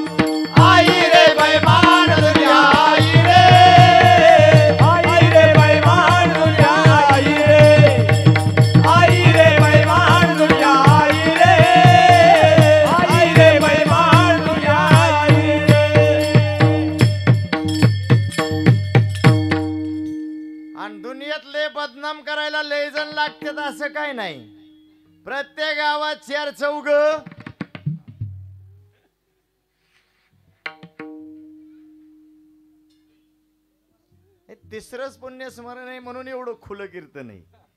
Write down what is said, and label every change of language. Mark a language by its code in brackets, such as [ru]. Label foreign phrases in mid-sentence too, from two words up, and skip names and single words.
[hi] आई रे बैमान दुनिया, आई रे, आई रे बैमान दुनिया, आई रे, आई रे बैमान दुनिया, आई रे, आई रे बैमान दुनिया, आई रे. [mr] आणि दुनियातले बदनाम करायला लय जण लागतात असं काही नाही. प्रत्येक गावात 4 चौघ हे तिसरंच पुण्य स्मरण आहे म्हणून एवढं खुलं कीर्तन आहे.